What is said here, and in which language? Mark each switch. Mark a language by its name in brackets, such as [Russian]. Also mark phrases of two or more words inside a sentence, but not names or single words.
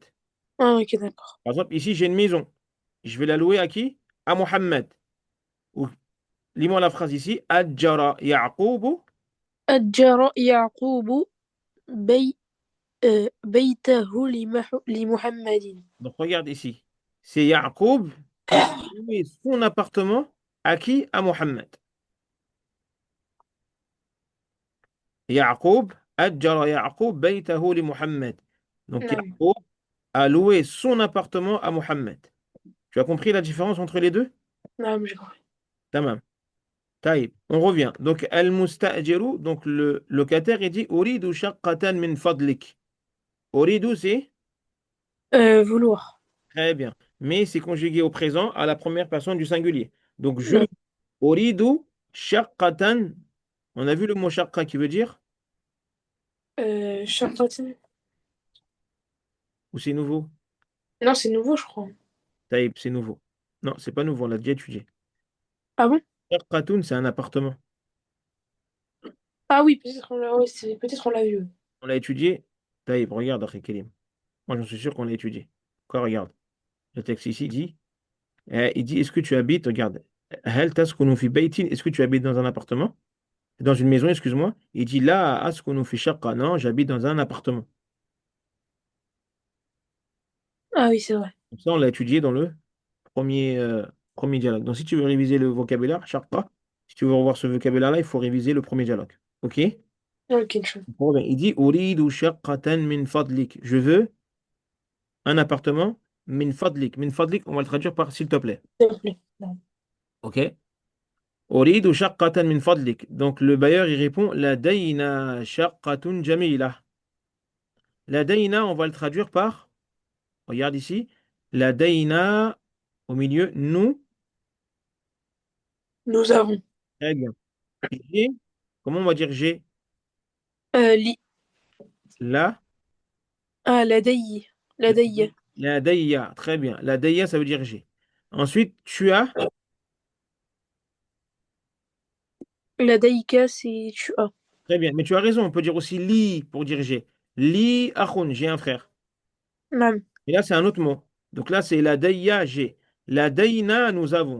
[French] Ok, d'accord. Par exemple, ici, j'ai une maison. Je vais la louer à qui? À Mohammed. Ou, lis-moi la phrase ici. [Arabic] أجر يعقوب. أجر يعقوب بي... بيته لمحمد. [French] Donc, regarde ici. C'est Ya'qub qui a loué son appartement à qui? À Mohammed. Ya'qub. [Arabic] أجر يعقوب بيته لمحمد. [French] Donc [Arabic] نعم. [French] Yaqub a loué son appartement à Mohammed. Tu as compris la différence entre les deux? نعم j'ai compris. Tamam. Taïb. On revient. Donc al-musta'jiru, donc le locataire, il dit [Arabic] أريد شقة من فضلك. Uridu, [French] c'est Vouloir. très bien. Mais c'est conjugué au présent à la première personne du singulier. Donc je [Arabic] نعم. أريد شقة. [French] On a vu le mot shaqqa qui veut dire [Arabic] شقة. [French] ou c'est nouveau? Non, c'est nouveau, je crois. Taïb, c'est nouveau. Non, c'est pas nouveau, on l'a déjà étudié. Ah bon? Shaqqatun, c'est un appartement. Ah oui, peut-être on l'a ouais, peut-être on l'a vu. Ouais. On l'a étudié. Taïb, regarde, Akhi Karim. Moi, j'en suis sûr qu'on l'a étudié. Quoi, regarde. Le texte ici dit, il dit, est-ce que tu habites, regarde, [Arabic] هل تسكن في بيت, [French] est-ce que tu habites dans un appartement? Dans une maison, excuse-moi. Il dit, là, [Arabic] أسكن في شقة. [French] Non, j'habite dans un appartement. Ah oui, c'est vrai. Donc ça, on l'a étudié dans le premier dialogue. Donc, si tu veux réviser le vocabulaire, shaqqa, si tu veux revoir ce vocabulaire-là, il faut réviser le premier dialogue. OK? Ok, chose. Bon, ben, il dit, [Arabic] أريد شقة من فضلك. [French] Je veux un appartement [Arabic] من فضلك. من فضلك, [French] on va le traduire par s'il te plaît. S'il te plaît. Non. OK? [Arabic] أريد شقة من فضلك. [French] Donc le bailleur il répond [Arabic] لدينا شقة جميلة. [French] Ladaina, on va le traduire par, regarde ici, Ladaina au milieu, nous, Nous avons. très bien. J'ai, comment on va dire j'ai? [Arabic] Li. La, Ah, لدي. لدي. لدي, [French] très bien. [Arabic] لدي, [French] ça veut dire j'ai. Ensuite, tu as, لديك, c'est tu as. très bien. Mais tu as raison, on peut dire aussi li pour dire j'ai. [Arabic] لي أخ, [French] j'ai un frère. [Arabic] نعم. [French] Et là, c'est un autre mot. Donc là, c'est [Arabic] لدي, [French] j'ai. [Arabic] لدينا, [French] nous avons.